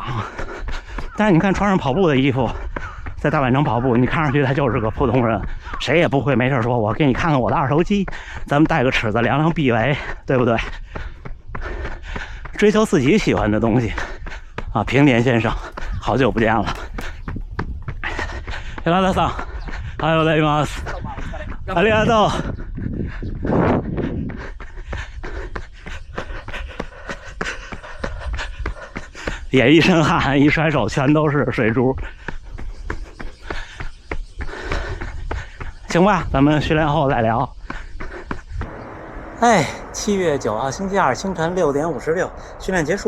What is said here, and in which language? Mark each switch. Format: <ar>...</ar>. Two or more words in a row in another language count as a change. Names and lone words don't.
<zh>但是你看穿上跑步的衣服，在大阪城跑步，你看上去他就是个普通人，谁也不会没事说我给你看看我的2头肌，咱们带个尺子量量臂围，对不对？追求自己喜欢的东西啊！平田先生，好久不见了。</zh> <ja>平田さん、おはようございます。ありがとう。</ja> <zh>也一身汗，一甩手全都是水珠。行吧，咱们训练后再聊。7月9号星期二清晨6点56，训练结束。</zh>